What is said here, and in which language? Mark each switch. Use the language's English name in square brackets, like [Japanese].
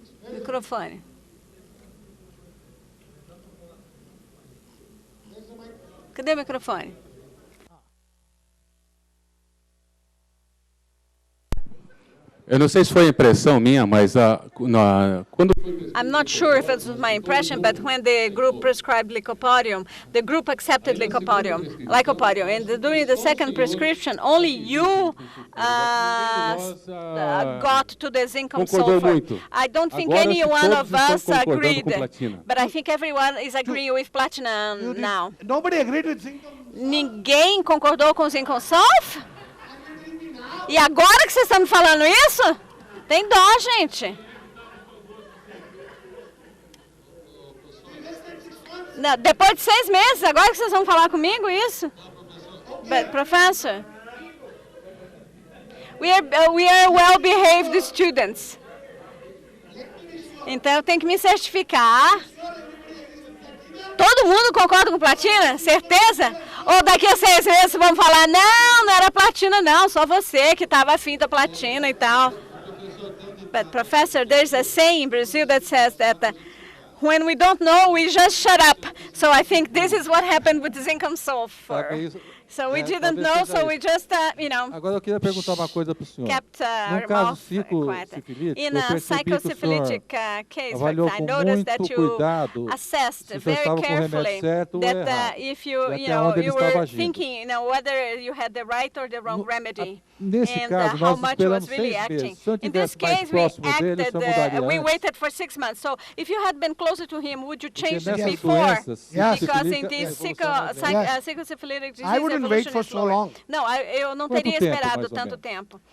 [Portuguese] Microfone. Cadê o microfone? Eu não sei se foi impressão minha, mas quando [English] I'm not sure if it was my impression, but when the group prescribed lycopodium, the group accepted lycopodium, and during the second prescription, only you got to the zinc sulfur. I don't think any one of us agreed, but I think everyone is agreeing with platinum now. Nobody agreed with zinc. [Portuguese] Ninguém concordou com o zinc sulfur? E agora que vocês estão me falando isso? Tem dó, gente. Não, depois de 6 meses, agora que vocês vão falar comigo isso? [English] But, professor, we are well-behaved students. [Portuguese] Então eu tenho que me certificar. Todo mundo concorda com platina? Certeza? Ou daqui a 6 meses vão falar, não era platina não, só você que estava afim da platina e tal. [English] But professor, there's a saying in Brazil that says that when we don't know, we just shut up. So I think this is what happened with zinc sulfur. So we didn't know, so we just, [Portuguese] Agora eu queria perguntar uma coisa para o senhor. [English] Kept [Portuguese] no caso psicosifilítico, [English] in a psychosyphilitic case, I noticed that you assessed very carefully that if you were thinking, whether you had the right or the wrong remedy, and how much was really acting. In this case, we waited for 6 months. So if you had been closer to him, would you change it before? Because in this psychosyphilitic disease, wait for so long. [Portuguese] Não, eu não teria esperado tanto tempo.